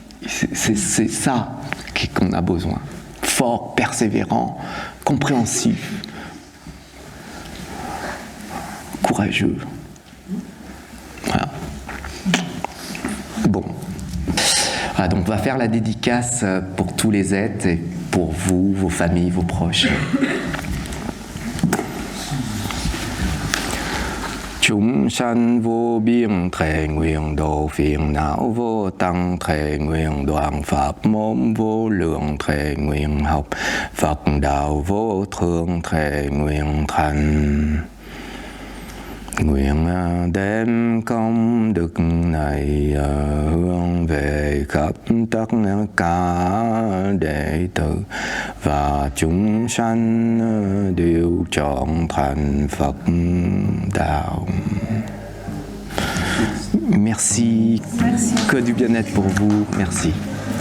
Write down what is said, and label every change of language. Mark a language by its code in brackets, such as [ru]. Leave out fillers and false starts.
[fr] C'est ça qu'on a besoin. Fort, persévérant, compréhensif, courageux. Voilà. Bon. Voilà, donc on va faire la dédicace pour tous les êtres et pour vous, vos familles, vos proches. [vi] Chúng sanh vô biên thệ nguyện độ phiền não vô tăng thệ nguyện đoạn pháp môn vô lượng thệ nguyện học Phật đạo vô thượng thệ nguyện thành. Nguyện đem công đức này hướng về khắp tất cả đệ tử và chúng sanh đều trọn thành Phật đạo. [fr] Merci. Que du bien-être pour vous. Merci.